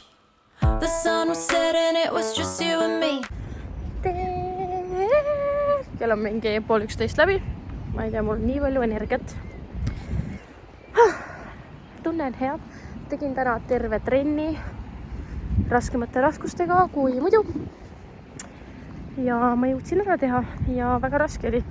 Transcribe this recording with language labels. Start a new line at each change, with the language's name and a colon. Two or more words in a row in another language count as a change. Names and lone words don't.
English: The sun was setting, it was just you and me.
Estonian: Kell on mingi 12:30 läbi. Ma ei tea, mul on nii palju energiat. Tunnen head. Tegin täna terve trenni raskemate raskustega kui muidu. Ja ma jõudsin ära teha ja väga raske oli.